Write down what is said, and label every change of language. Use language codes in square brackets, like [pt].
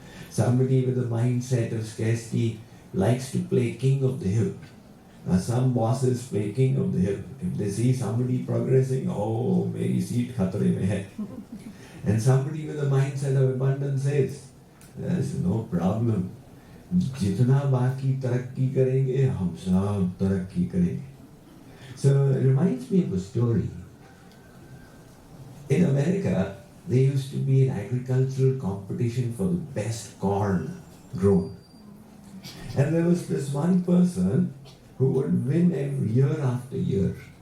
[en] Somebody with a mindset of scarcity likes to play king of the hill. Now some bosses play king of the hill. If they see somebody progressing, oh, [hi] meri seat khatre mein hai. [en] And somebody with a mindset of abundance says, there's no problem. [hi] जितना बाकी तरक्की करेंगे हम सब तरक्की करेंगे. [en] So it reminds me of a story. In America, there used to be an agricultural competition for the best corn grown. And there was this one person who would win every year after year.